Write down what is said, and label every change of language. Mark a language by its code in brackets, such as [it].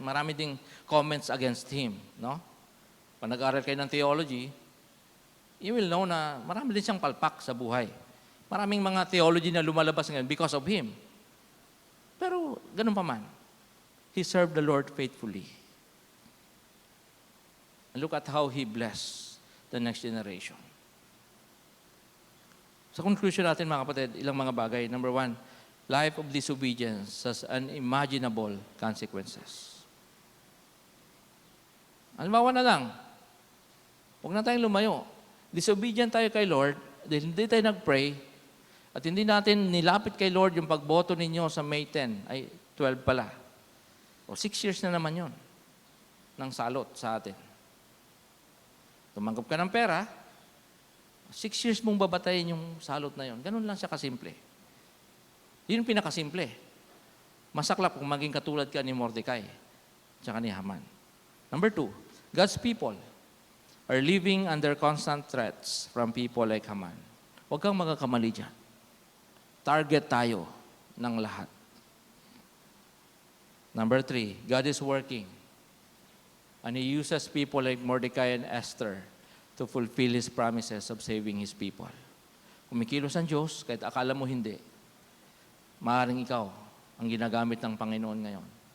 [tl] Marami ding comments against him. [en] No? [tl] Pag nag-aaral kayo ng theology, [en] you will know [tl] na marami din siyang palpak sa buhay. Maraming mga theology na lumalabas ngayon [en] because of him. [tl] Pero ganun pa man, [en] he served the Lord faithfully. And look at how he blessed the next generation. [tl] Sa conclusion natin mga kapatid, ilang mga bagay. [en] Number one, life of disobedience has unimaginable consequences. [tl] Halimbawa na lang, huwag na tayong lumayo. Disobedient tayo kay Lord, dahil hindi tayo nag-pray, at hindi natin nilapit kay Lord yung pagboto ninyo sa May 10, ay 12 pala. O 6 years na naman yon ng salot sa atin. Tumanggap ka ng pera, 6 years mong babatayin yung salot na yon. Ganun lang siya kasimple. Yun yung pinakasimple. Masaklap kung maging katulad ka ni Mordecai tsaka ni Haman. [en] Number 2, God's people are living under constant threats from people like Haman. [tl] Huwag kang magkakamali dyan. Target tayo ng lahat. [en] Number 3, God is working. And He uses people like Mordecai and Esther to fulfill His promises of saving His people. [tl] Kumikilos ang Diyos, kahit akala mo hindi, maaaring ikaw ang ginagamit ng Panginoon ngayon.